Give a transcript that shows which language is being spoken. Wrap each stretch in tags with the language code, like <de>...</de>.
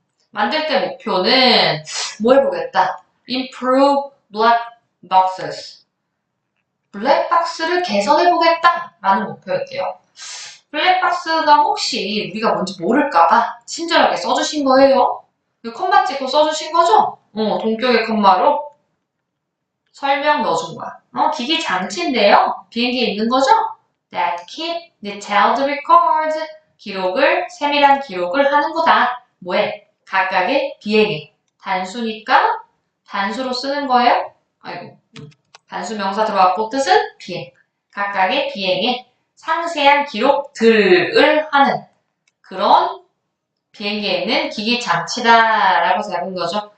<ko>만들 때 목표는 뭐 해보겠다?</ko> <en>improve black boxes</en> <ko>블랙박스를 개선해보겠다라는 목표였대요. 블랙박스가 혹시 우리가 뭔지 모를까봐 친절하게 써주신 거예요. 컴마 찍고 써주신 거죠? 동격의 컴마로 설명 넣어준 거야. 기기 장치인데요. 비행기에 있는 거죠?</ko> <en>That keep detailed records.</en> <ko>기록을, 세밀한 기록을 하는 거다. 뭐해? 각각의 비행에. 단수니까 단수로 쓰는 거예요. 아이고. 단수 명사 들어갔고 뜻은 비행. 각각의 비행에 상세한 기록들을 하는 그런 비행기에 있는 기기 장치다라고 잡은 거죠.</ko>